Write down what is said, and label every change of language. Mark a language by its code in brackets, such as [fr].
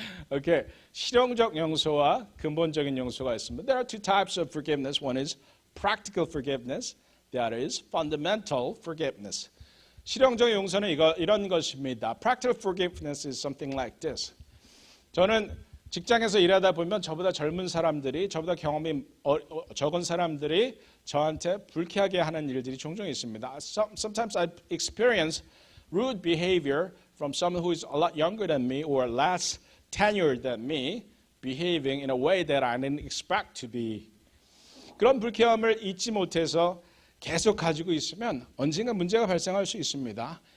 [ko] Okay, 실용적 용서와 근본적인 용서가 있습니다. [en] There are two types of forgiveness. One is practical forgiveness. The other is fundamental forgiveness. [ko] 실용적 용서는 이런 것입니다. [en] Practical forgiveness is something like this. [ko] 저는 직장에서 일하다 보면 저보다 젊은 사람들이, 저보다 경험이 적은 사람들이 저한테 불쾌하게 하는 일들이 종종 있습니다. [en] Sometimes I experience rude behavior from someone who is a lot younger than me or less tenured than me, behaving in a way that I didn't expect to be. [ko] 그런 불쾌함을 잊지 못해서 계속 가지고 있으면 언젠가 문제가 발생할 수 있습니다.